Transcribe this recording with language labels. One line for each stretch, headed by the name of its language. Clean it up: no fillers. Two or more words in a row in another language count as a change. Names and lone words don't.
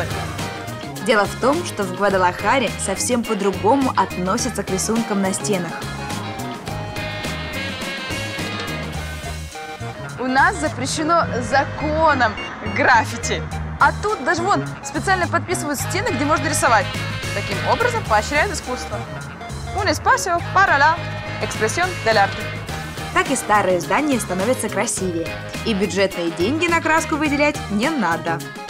Russian: Дело в том, что в Гвадалахаре совсем по-другому относятся к рисункам на стенах. У нас запрещено законом граффити. А тут даже вон специально подписывают стены, где можно рисовать. Таким образом поощряют искусство.
Spanish: Un espacio para la expresión del arte.
Russian: Так и старые здания становятся красивее. И бюджетные деньги на краску выделять не надо.